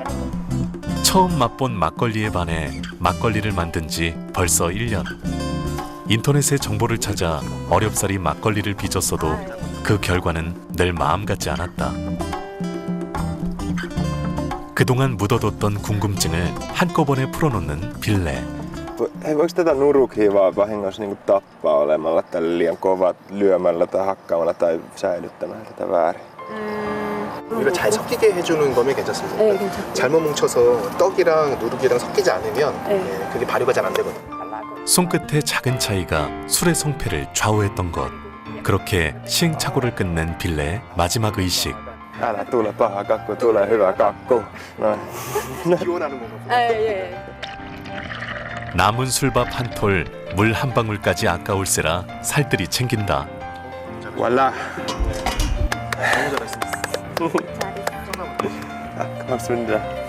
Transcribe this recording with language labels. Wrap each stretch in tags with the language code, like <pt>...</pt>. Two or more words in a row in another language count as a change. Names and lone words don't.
<ko>처음 맛본 막걸리에 반해 막걸리를 만든 지 벌써 1년. 인터넷의 정보를 찾아 어렵사리 막걸리를 빚었어도 그 결과는 늘 마음 같지 않았다. 그동안 묻어뒀던 궁금증을 한꺼번에 풀어놓는 빌레.</ko> <fi>Voiko tätä nurukhivaa vahingossa niin tappaa olemalla tällä liian kovat lyömällä tai hakkaamalla tai säilyttämällä tätä väärin?</fi> <ko>우리가 잘 섞이게 해주는 거면 괜찮습니다. 네, 괜찮고. 잘못 뭉쳐서 떡이랑 누룩이랑 섞이지 않으면 그게 발효가 잘 안 되거든요. 손끝의 작은 차이가 술의 성패를 좌우했던 것. 그렇게 시행착오를 끝낸 빌레의 마지막 의식.</ko> <fi>Älä tule paha kakku, tule hyvä kakku.</fi> <ko>기원하는 건가? 예. 남은 술밥 한 톨, 물 한 방울까지 아까울세라 살뜰히 챙긴다. Voilà. 너무 잘했습니다. 고맙습니다.</ko>